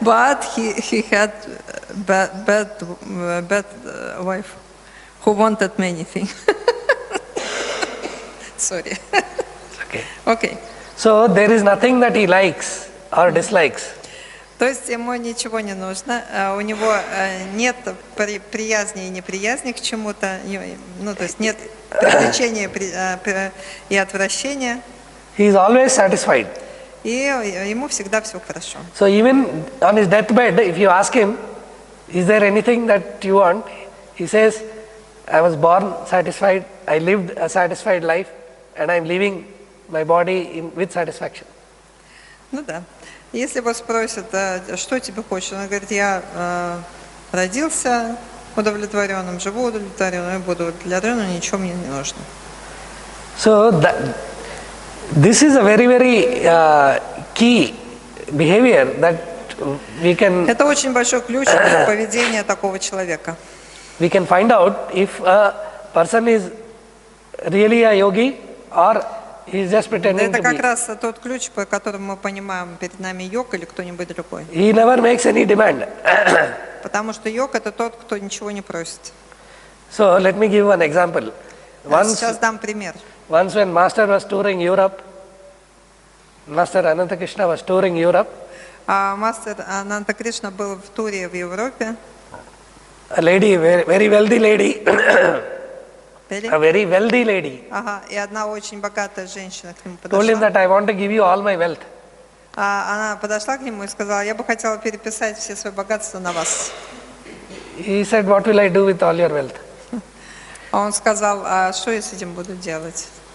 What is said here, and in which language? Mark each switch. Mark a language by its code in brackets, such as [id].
[en] But he had bad wife who wanted many things. Sorry. okay. Okay. So there is nothing that he likes or dislikes. [ru] То есть ему ничего не нужно, у него нет приязни и неприязни к чему-то, ну то есть нет привлечения и отвращения. [en] He is always satisfied. [ru] И ему всегда все хорошо. [en] So even on his deathbed, if you ask him, is there anything that you want? He says, I was born satisfied, I lived a satisfied life, and I am leaving my body with satisfaction. [ru] Ну да. Если его спросят, что тебе хочется, он говорит, я родился удовлетворенным, живу удовлетворенным, и буду удовлетворенным, ничего мне не нужно. [en] So this is a very, very key behavior that we can [ru] Это очень большой ключ для поведения такого человека. [en] find out if a person is really a yogi or he is just pretending [ru] Это [en] to [ru] как [en] be. [ru] раз тот ключ, по которому мы понимаем, перед нами йог или кто-нибудь другой. [en] He never makes any demand. [ru] Потому что йог – это тот, кто ничего не просит. [en] So let me give one example. [ru] Сейчас дам пример. [en] Once when Master was touring Europe, Master Ananta Krishna was touring Europe, [ru] Мастер Ананта Кришна был в туре в Европе. [en] a lady, very wealthy lady, a very wealthy lady, [ru] Ага, и одна очень богатая женщина к нему [en] told him [ru] подошла. [en] that I want to give you all my wealth. [ru] Она подошла к нему и сказала, я бы хотела переписать все свои богатства на вас. [en] He said, what will I do with all your wealth? [ru] А он сказал, а что я с этим буду делать?